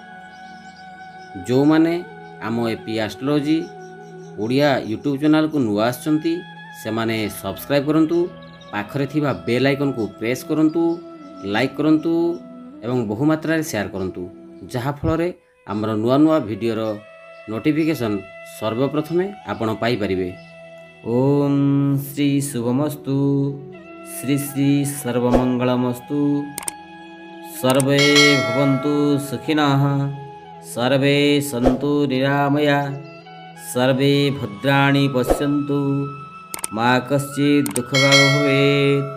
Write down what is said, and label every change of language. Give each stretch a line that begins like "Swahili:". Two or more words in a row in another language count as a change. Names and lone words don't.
Odia: ଯେଉଁ ମାନେ ଆମ ଏପି ଆଷ୍ଟ୍ରୋଲୋଜି ଓଡ଼ିଆ ୟୁଟ୍ୟୁବ ଚ୍ୟାନେଲ କୁ ନୂଆ ଆସିଛନ୍ତି ସେମାନେ ସବସ୍କ୍ରାଇବ କରନ୍ତୁ, ପାଖରେ ଥିବା
English: bell icon
Odia: କୁ ପ୍ରେସ କରନ୍ତୁ, ଲାଇକ କରନ୍ତୁ ଏବଂ ବହୁମାତ୍ରା ରେ ଶେୟାର କରନ୍ତୁ, ଯାହା ଫଳ ରେ ଆମର ନୂଆ ନୂଆ ଭିଡିଓ ର ନୋଟିଫିକେସନ ସର୍ବପ୍ରଥମେ ଆପଣ ପାଇ ପାରିବେ।
Sanskrit: ओम श्री शुभमस्तु। श्री श्री सर्वमंगलमस्तु। सर्वे भवन्तु सुखिनः, सर्वे सन्तु निरामया, सर्वे भद्राणि पश्यन्तु, मा कश्चित् दुःखभाग् भवेत्।